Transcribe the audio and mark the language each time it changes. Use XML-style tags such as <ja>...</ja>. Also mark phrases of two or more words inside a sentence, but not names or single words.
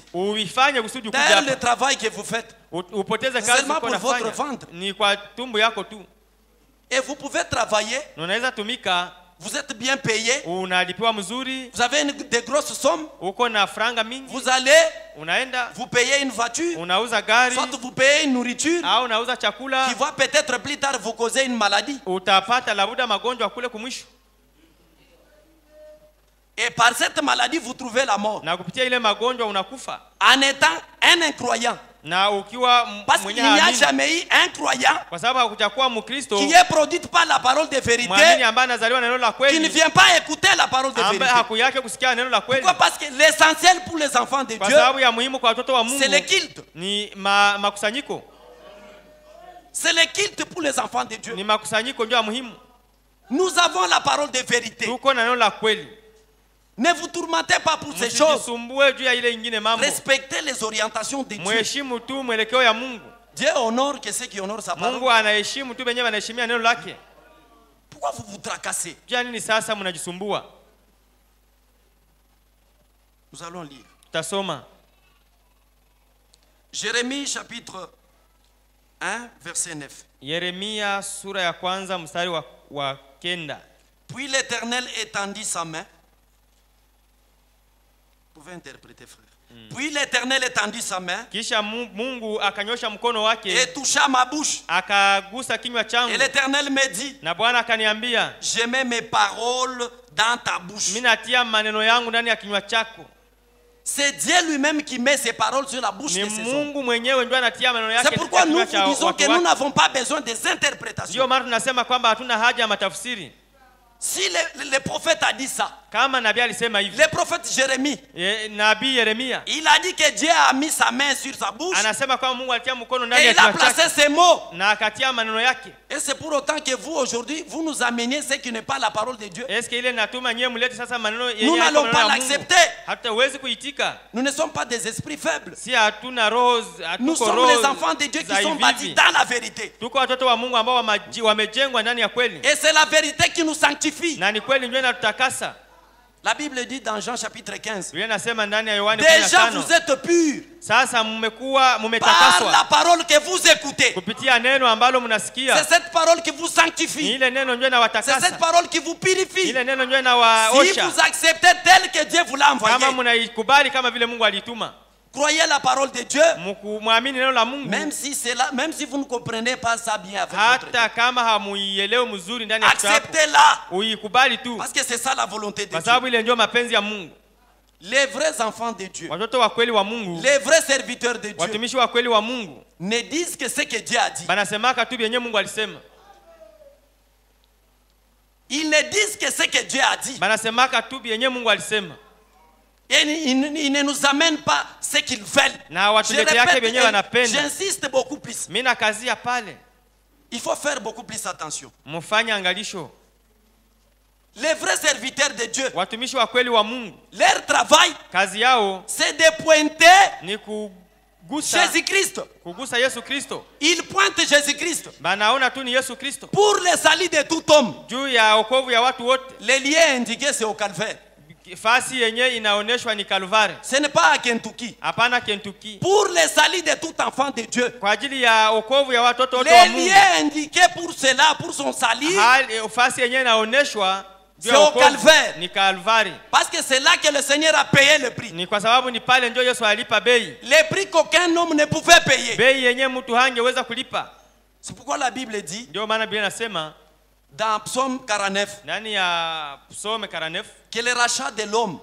<sw>uifanye kusudi kuja</sw> <fr>D'ailleurs, le</fr> <sw>hapa.</sw> <fr>travail que vous faites,</fr> <sw>Upoteze kazi</sw> <fr>seulement</fr> <sw>uko</sw> <fr>pour votre</fr> <sw>nafanya.</sw> <fr>ventre.</fr> <sw>Ni kwa tumbo yako tu.</sw> <fr>Et vous pouvez travailler,</fr> <sw>Na unaweza tumika,</sw> <fr>vous êtes bien payé,</fr> <sw>unalipiwa mzuri,</sw> <fr>vous avez de grosses sommes,</fr> <sw>uko na franga mingi,</sw> <fr>vous allez,</fr> <sw>unaenda</sw> <fr>vous payez une voiture,</fr> <sw>unauza gari</sw> <fr>soit vous payez une nourriture</fr> <sw>au unauza chakula,</sw> <fr>qui va peut-être plus tard vous causer une maladie.</fr> <sw>utapata labuda magonjwa kule kumwisho.</sw> <fr>Et par cette maladie, vous trouvez la mort.</fr> <sw>Na kupitia ile magonjwa unakufa.</sw> <fr>En étant un incroyant.</fr> <sw>Na ukiwa</sw> <fr>Parce qu'il</fr> <sw>mwenye</sw> <fr>n'y a</fr> <sw>haamini,</sw> <fr>jamais eu un croyant</fr> <sw>kwa sababu hakujakuwa Mkristo</sw> <fr>qui est produit par la parole de</fr> <sw>mwamini</sw> <fr>vérité,</fr> <sw>ambaye anazaliwa na neno la</sw> <fr>qui ne</fr> <sw>kweli,</sw> <fr>vient pas écouter la parole de</fr> <sw>ambaye</sw> <fr>vérité.</fr> <sw>hakuyake kusikia neno la kweli.</sw> <fr>Pourquoi? Parce que l'essentiel pour les enfants de</fr> <sw>Kwa</sw> <fr>Dieu,</fr> <sw>sababu ya muhimu kwa watoto wa Mungu</sw> <fr>c'est le culte.</fr> <sw>ni makusanyiko.</sw> <fr>C'est le culte pour les enfants de Dieu.</fr> <sw>Ni makusanyiko ndio ya muhimu.</sw> <fr>Nous avons la parole de vérité.</fr> <sw>Tuko na neno la kweli.</sw> <fr>Ne vous tourmentez pas pour ces choses.</fr> <sw>Msijisumbue juu ya ile ingine mambo.</sw> <fr>Respectez les orientations de Dieu.</fr> <sw>Mheshimu tu mwelekeo ya Mungu.</sw> <fr>Dieu honore que ceux qui honorent sa parole.</fr> <sw>Mungu anaheshimu tu benye wanaheshimia neno lake.</sw> <fr>Pourquoi vous vous tracassez?</fr> <sw>Juu ya nini sasa mnajisumbua?</sw> <fr>Nous allons lire.</fr> <sw>Tutasoma</sw> <fr>Jérémie chapitre 1 verset 9.</fr> <sw>Yeremia sura ya kwanza mstari wa 9.</sw> <fr>Puis l'Éternel étendit sa main. Vous pouvez interpréter, frère. Puis l'Éternel étendit sa main</fr> <sw>Kisha Mungu akanyosha mkono wake</sw> <fr>et toucha ma bouche.</fr> <sw>akagusa kinywa changu.</sw> <fr>Et l'Éternel me dit,</fr> <sw>Na Bwana akaniambia,</sw> <fr>je mets mes paroles dans ta bouche.</fr> <sw>mimi natia maneno yangu ndani ya kinywa chako.</sw> <fr>C'est Dieu lui-même qui met ses paroles sur la bouche</fr> <sw>Ni</sw> <fr>de ses hommes.</fr> <sw>Mungu mwenyewe ndiye anatia maneno yake</sw> <fr>C'est pourquoi nous</fr> <sw>kinywa</sw> <fr>vous</fr> <sw>cha</sw> <fr>disons que</fr> <sw>watu</sw> <fr>nous</fr> <sw>wake.</sw> <fr>n'avons pas besoin des interprétations.</fr> <sw>Ndio maana tunasema kwamba hatuna haja ya matafsiri.</sw> <fr>Si le prophète a dit ça,</fr> <sw>Kama nabii alisema hivi,</sw> <fr>le prophète Jérémie,</fr> <sw>nabii Yeremia</sw> <fr>il a dit que Dieu a mis sa main sur sa bouche</fr> <sw>anasema kwamba Mungu alitia mkono ndani</sw> <fr>et</fr> <sw>ya</sw> <fr>il a</fr> <sw>kinywa chake</sw> <fr>placé ses mots.</fr> <sw>na akatia maneno yake.</sw> <fr>Et c'est pour autant que vous aujourd'hui, vous nous ameniez ce qui n'est pas la parole de Dieu.</fr> <sw>Eske ile natuma nyewe mulete sasa maneno yenye</sw> <fr>Nous</fr> <sw>haiko</sw> <fr>n'allons</fr> <sw>maneno</sw> <fr>pas</fr> <sw>ya Mungu.</sw> <fr>l'accepter.</fr> <sw>Hatawezi kuitika.</sw> <fr>Nous ne sommes pas des esprits faibles.</fr> <sw>Si hatuna roho,</sw> <fr>Nous</fr> <sw>hatuko</sw> <fr>sommes</fr> <sw>roho</sw> <fr>les enfants de Dieu qui</fr> <sw>za</sw> <fr>sont</fr> <sw>hivi</sw> <fr>bâtis</fr> <sw>hivi.</sw> <fr>dans la vérité.</fr> <sw>Tuko watoto wa Mungu ambao wamejengwa ndani ya kweli.</sw> <fr>Et c'est la vérité qui nous sanctifie.</fr> <sw>Na ni kweli ndio inatutakasa.</sw> <fr>La Bible dit dans Jean chapitre 15,</fr> <sw>Biblia inasema ndani ya Yohana</sw> <fr>déjà vous</fr> <sw>15.</sw> <fr>êtes purs</fr> <sw>Sasa mmekuwa</sw> <fr>par</fr> <sw>mmetakaswa</sw> <fr>la parole que vous écoutez.</fr> <sw>kupitia neno ambalo</sw> <fr>C'est</fr> <sw>mnasikia.</sw> <fr>cette parole qui vous</fr> <sw>Ni</sw> <fr>sanctifie.</fr> <sw>ile neno ndio</sw> <fr>C'est</fr> <sw>inawatakasa.</sw> <fr>cette parole qui vous purifie.</fr> <sw>Ile neno ndio</sw> <fr>Si</fr> <sw>inawaosha.</sw> <fr>vous acceptez tel que Dieu vous l'a envoyé,</fr> <sw>Kama mnaikubali kama vile Mungu alituma.</sw> <fr>croyez la parole de Dieu,</fr> <sw>Muamini neno la Mungu.</sw> <fr>même si vous ne comprenez pas ça bien avec votre</fr> <sw>Hata kama hamuielewi mzuri ndani ya kichwa chako.</sw> <fr>acceptez-la.</fr> <sw>Uikubali tu.</sw> <fr>Parce que c'est ça la volonté de</fr> <sw>Kwa</sw> <fr>Dieu.</fr> <sw>sababu ile ndio mapenzi ya Mungu.</sw> <fr>Les vrais enfants de Dieu,</fr> <sw>Watoto wa kweli wa Mungu,</sw> <fr>les vrais serviteurs de Dieu,</fr> <sw>watumishi wa kweli wa Mungu</sw> <fr>ne disent que ce que Dieu a dit.</fr> <sw>banasemaka tu vyenye Mungu alisema.</sw> <fr>Ils ne disent que ce que Dieu a dit.</fr> <sw>Banasemaka tu vyenye Mungu alisema.</sw> <fr>Et ils ne nous amènent pas ce qu'ils veulent.</fr> <sw>Na</sw> <fr>Je</fr> <sw>watuletea yake</sw> <fr>répète,</fr> <sw>vyenye</sw> <fr>et</fr> <sw>wanapenda.</sw> <fr>j'insiste beaucoup plus.</fr> <sw>Mimi nakazia pale.</sw> <fr>Il faut faire beaucoup plus attention.</fr> <sw>Mfanye angalisho.</sw> <fr>Les vrais serviteurs de Dieu,</fr> <sw>Watumishi wa kweli wa Mungu,</sw> <fr>leur travail,</fr> <sw>kazi yao</sw> <fr>c'est de pointer ni kugusa Jésus-Christ.</fr> <sw>Yesu Kristo.</sw> <fr>Ils pointent Jésus-Christ</fr> <sw>Banaona tu ni Yesu Kristo.</sw> <fr>pour le salut de tout homme.</fr> <sw>Juu ya wokovu ya watu wote.</sw> <fr>Le lien indiqué, c'est au Calvaire.</fr> <sw>Fasi yenye inaoneshwa ni Kalvari.</sw> <fr>Ce n'est pas à Kentucky.</fr> <sw>Hapana Kentucky.</sw> <fr>Pour le salut de tout enfant de Dieu.</fr> <sw>Kwa ajili ya wokovu ya watoto wote wa</sw> <fr>Le</fr> <sw>Mungu.</sw> <fr>lien indiqué pour cela, pour son salut,</fr> <sw>Fasi yenye inaoneshwa juu</sw> <fr>c'est</fr> <sw>ya</sw> <fr>au</fr> <sw>wokovu</sw> <fr>Calvaire.</fr> <sw>ni Kalvari.</sw> <fr>Parce que c'est là que le Seigneur a payé le prix.</fr> <sw>Ni kwa sababu ni pale ndio Yesu alipa bei.</sw> <fr>Le prix qu'aucun homme ne pouvait payer.</fr> <sw>Bei yenye mtu hangeweza kulipa.</sw> <fr>C'est pourquoi la Bible dit,</fr> <sw>Ndio maana Biblia inasema</sw> <fr>dans Psaume 49</fr> <sw>ndani ya Psaume 49</sw> <fr>que le rachat de l'homme,</fr>